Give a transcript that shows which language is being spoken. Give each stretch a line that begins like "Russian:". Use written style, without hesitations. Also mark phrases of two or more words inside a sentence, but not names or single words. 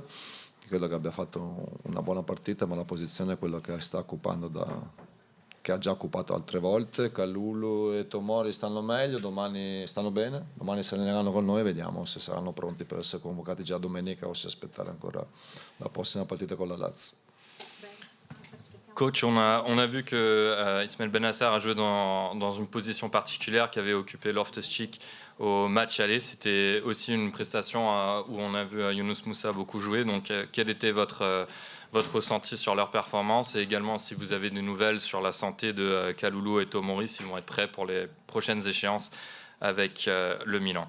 Italian: Credo che abbia fatto una buona partita, ma la posizione è quella che sta occupando che ha già occupato altre volte. Kalulu e Tomori stanno meglio, domani stanno bene, domani si alleneranno con noi e vediamo se saranno pronti per essere convocati già domenica o se aspettare ancora la prossima partita con la Lazio.
French: Coach, on a vu que Ismaël Bennacer a joué dans une position particulière qu'avait occupé Loftus-Cheek au match aller. C'était aussi une prestation où on a vu Younous Moussa beaucoup jouer. Donc, quel était votre ressenti sur leur performance et également si vous avez des nouvelles sur la santé de Kalulu et Tomori, s'ils vont être prêts pour les prochaines échéances avec le Milan?